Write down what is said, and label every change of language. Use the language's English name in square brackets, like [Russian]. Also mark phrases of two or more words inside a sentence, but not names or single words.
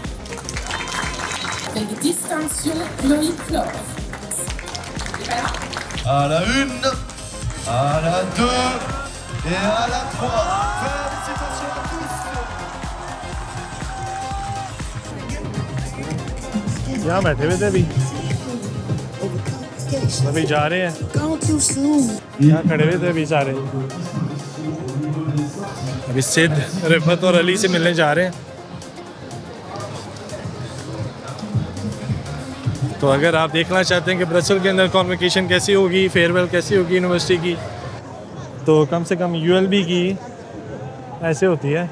[French] Avec distinction, Loïc Flore. À la 1, à la 2 et à la 3. Félicitations à tous. [Urdu] یہاں بیٹھے ہوئے تھے ابھی جا رہے ہیں. یہاں کھڑے ہوئے تھے ابھی سارے. ابھی سید رفت اور علی سے ملنے جا رہے ہیں. تو اگر آپ دیکھنا چاہتے ہیں کہ برسل کے اندر کانوکیشن کیسی ہوگی, فیئر ویل کیسی ہوگی یونیورسٹی کی, تو کم سے کم یو ایل بی کی ایسے ہوتی ہے.